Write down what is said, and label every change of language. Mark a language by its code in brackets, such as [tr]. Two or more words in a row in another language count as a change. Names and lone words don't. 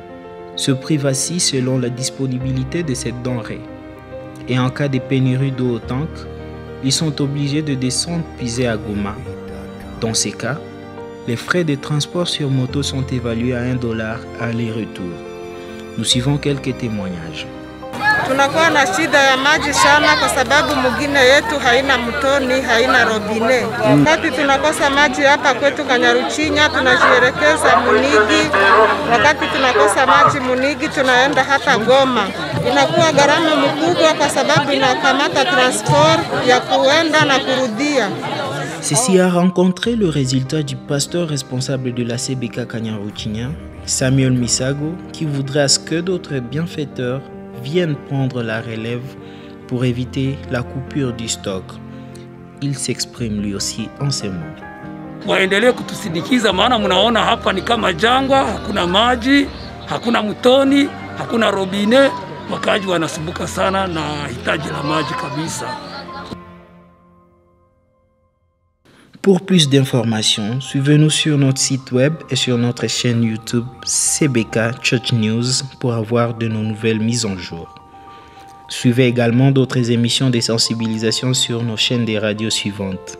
[fr] Ce prix varie selon la disponibilité de cette denrée. Et en cas de pénurie d'eau au tank, ils sont obligés de descendre puiser à Goma. Dans ces cas, les frais de transport sur moto sont évalués à $1 aller-retour. Nous suivons quelques témoignages. [sw] Tunakuwa na shida ya maji sana kwa sababu mwingine yetu haina mtoni, haina robine. Wakati tunakosa maji hapa kwetu Kanyaruchinya, tunajielekeza Munigi. Wakati tunakosa maji Munigi, tunaenda hata Goma. Inakuwa gharama mkubwa kwa sababu inakamata transport ya kuenda na kurudia. [fr] Ceci a rencontré le résultat du pasteur responsable de la CBK Kanyaruchinya, Samuel Misago, qui voudrait à ce que d'autres bienfaiteurs viennent prendre la relève pour éviter la coupure du stock. Il s'exprime lui aussi en ces mots. [sw] Waendelee kutusindikiza, maana mnaona hapa ni kama jangwa, hakuna maji, hakuna mtoni, hakuna robine, wakaji wanasumbuka sana na hitaji la maji kabisa. [fr] Pour plus d'informations, suivez-nous sur notre site web et sur notre chaîne YouTube CBK Church News pour avoir de nos nouvelles mises en jour. Suivez également d'autres émissions de sensibilisation sur nos chaînes de radio suivantes.